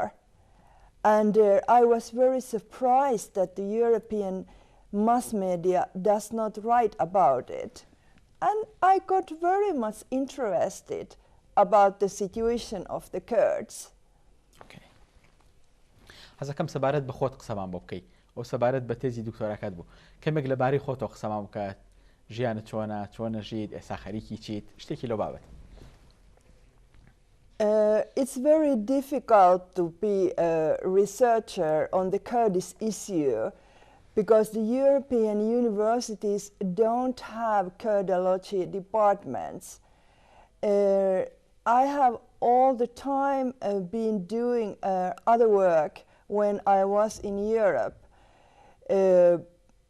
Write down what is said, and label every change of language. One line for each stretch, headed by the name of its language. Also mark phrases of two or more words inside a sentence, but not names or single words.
English: And I was very surprised that the European mass media does not write about it. And I got very much interested about the situation of the Kurds.
Central Kurdish: حەزەکەم سەبارەت بە خۆت قسەمان بۆ بکەیت ئەو سەبارەت بە تێزی دکتۆراکات بوو کەمێک لەبارەی خۆتەوە قسەمان بکات ژیانت چۆنە ژیت ئێستا خەریکی چیت شتێکی لەو بابەت
English: It's very difficult to be a researcher on the Kurdish issue because the European universities don't have Kurdology departments. I have all the time been doing other work when I was in Europe.